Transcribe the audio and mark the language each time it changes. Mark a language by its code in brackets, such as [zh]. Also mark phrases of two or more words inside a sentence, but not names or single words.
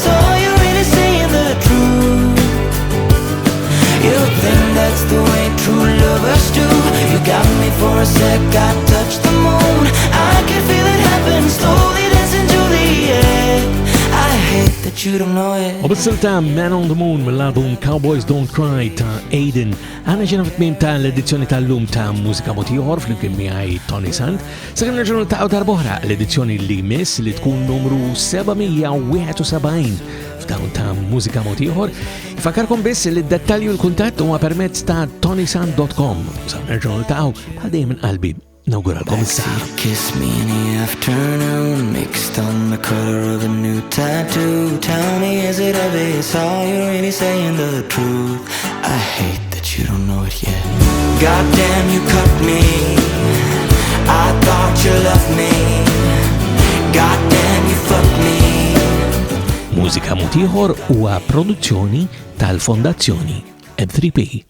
[en] Are you really saying the truth? You think that's the way true lovers do? You got me for a sec, I touched the moon. I can feel it happen, slowly dancing to the end. I hate that you don't know it. [mt] U bis-silta Man on the Moon mill-album Cowboys Don't Cry ta' Aiden. Għana ġena fit-tmiem ta' l-edizzjoni tal-lum ta' Mużika Mod Ieħor flimkien miegħi Toni Sant. Sakemm nerġgħu niltaqgħu darb'oħra l-edizzjoni li jmiss li tkun numru 771 f'dawn ta' Mużika Mod Ieħor. Ifakkarkom biss li d-dettalji u l-kuntatt huma permezz ta' tonisant.com. Sa nerġgħu niltaqgħu bħal dejjem minn qalbi. Nawguralkom is-saħħa. [en] Kiss me in the afternoon, mixed on the color of a new tattoo. Tell me, is it obvious? Are you really saying the truth? I hate that you don't know it yet. Goddamn, you cut me. I thought you loved me. Goddamn, you fucked me. [mt] Mużika Mod Ieħor huwa produzzjoni tal-Fondazzjoni Eb3P.